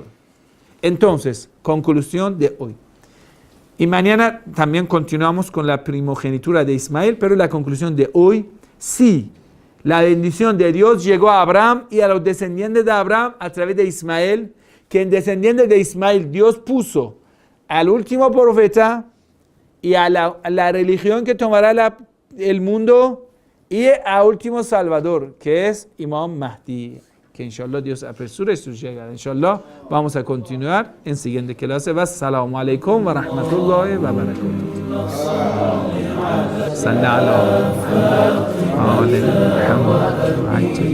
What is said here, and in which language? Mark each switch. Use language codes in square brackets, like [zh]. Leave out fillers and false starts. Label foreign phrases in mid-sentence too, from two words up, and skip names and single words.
[es] Entonces, conclusión de hoy. Y mañana también continuamos con la primogenitura de Ismael, pero la conclusión de hoy, sí, la bendición de Dios llegó a Abraham y a los descendientes de Abraham a través de Ismael, que en descendientes de Ismael Dios puso al último profeta y a la religión que tomará el mundo, y a último salvador, que es Imam Mahdi, que inshallah Dios apresure su llegada. Inshallah vamos a continuar en siguiente clase. [ar] والسلام عليكم ورحمة الله وبركاته. صل على محمد وآل